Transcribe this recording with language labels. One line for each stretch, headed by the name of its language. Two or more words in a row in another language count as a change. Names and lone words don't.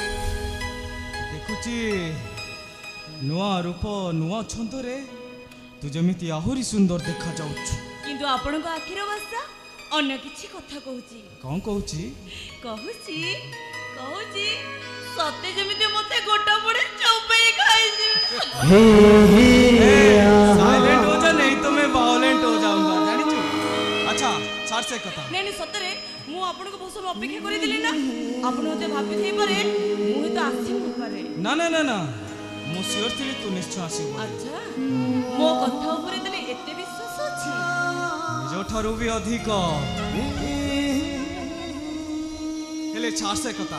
Odia: ଦେଖୁଛି ନୂଆ ରୂପ ନୂଆ ଛନ୍ଦରେ ତୁ ଯେମିତି ଆହୁରି ସୁନ୍ଦର ଦେଖାଯାଉଛୁ। କିନ୍ତୁ ଆପଣଙ୍କ ଆଖିର ଭାଷା ଅନ୍ୟ କିଛି କଥା କହୁଛି। କ'ଣ କହୁଛି? କହୁଛି କହୁଛି ସତେ ଯେମିତି ମତେ ଗୋଟା ପଡେ ଚୋବେଇ ଖାଇଯିବେ।
Hindi: साइलेंट हो जा नहीं तो मैं वायलेंट हो जाऊंगा ଜାଣିଛୁ।
Odia: ଆଚ୍ଛା ଛାଡ଼ ସେ କଥା। ନାଇଁ ନାଇଁ ସତରେ ମୁଁ ଆପଣଙ୍କ ବହୁତ ସମୟ ଅପେକ୍ଷା କରିଦେଲି ନା। ଆପଣ ମତେ ଭାବି ଥାଇପାରେ ମୁଁ ତ ଆସି ନପାରେ। ନା ନା ନା ନା ମୁଁ ସିଓର ଥିଲି ତୁ ନିଶ୍ଚୟ ଆସିବୁ। ଆଚ୍ଛା ମୋ କଥା ଉପରେ ତାହେଲେ ଏତେ ବିଶ୍ୱାସ ଅଛି? ନିଜଠାରୁ ବି ଅଧିକ। ହେଲେ ଛାଡ଼ ସେ କଥା।